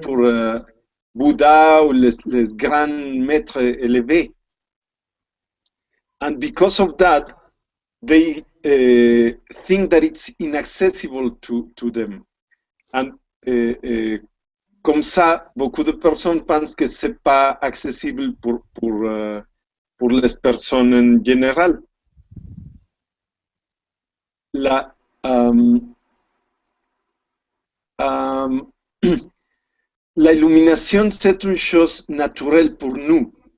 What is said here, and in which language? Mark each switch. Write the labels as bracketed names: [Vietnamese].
[French] pour Bouddha ou les grands maîtres élevés. [English] And because of that, they think that it's inaccessible to them. [French] And comme ça, beaucoup de personnes pensent que c'est pas accessible pour les personnes en général. La, um, la illumination, c'est une chose naturelle pour nous.